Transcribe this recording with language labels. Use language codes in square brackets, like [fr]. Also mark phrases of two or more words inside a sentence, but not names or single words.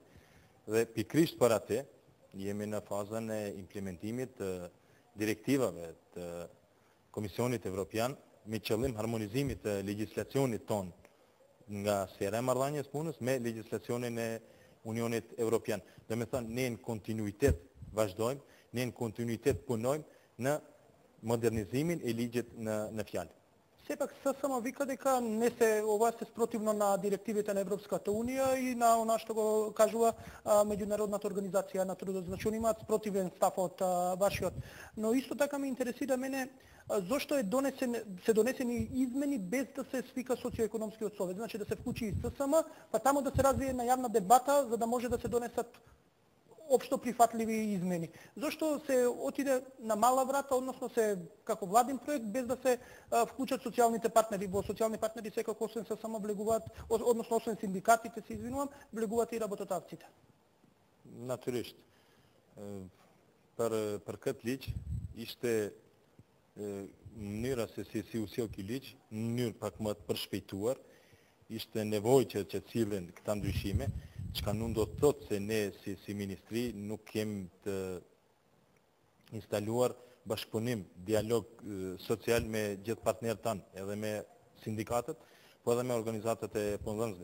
[sq] Dhe pikrisht për atë, jemi në fazën e implementimit të direktivave të Komisionit Evropian me qëllim harmonizimit të legjislacionit ton nga sfera e marrëdhënies punës me legjislacionin e Unionit Evropian. Dhe me thënë, ne në kontinuitet vazhdojmë, ne në kontinuitet punojmë në modernizimin e ligjit në fjalë. [mk] Сепак ССМ вика дека не се ова се спротивно на директивите на Европската унија и на она што го кажува меѓународната организација на трудот. Значи, они имаат спротивен став од вашиот. Но исто така ме интересира мене зошто се донесени измени без да се свика социоекономскиот совет. Значи да се вклучи и ССМ, па тамо да се развие на јавна дебата за да може да се донесат општо прифатливи измени. Зошто се отиде на мала врата, односно се како владин проект, без да се вклучат социјалните партнери? Во социјални партнери секако освен се само влегуваат, односно освен синдикатите, се извинувам, влегуваат и работодавците. [sq] Natyrisht. Për këtë ligj ishte mënyra se si u sjell ky ligj, në mënyrë pak më të përshpejtuar, ishte nevojë që të sillen këta ndryshime, çka nuk do të thotë se ne si ministri nuk kemi të instaluar bashkëpunim, dialog social me gjithë partnerët tanë, edhe me sindikatët, po edhe me organizatat e punëdhënësve.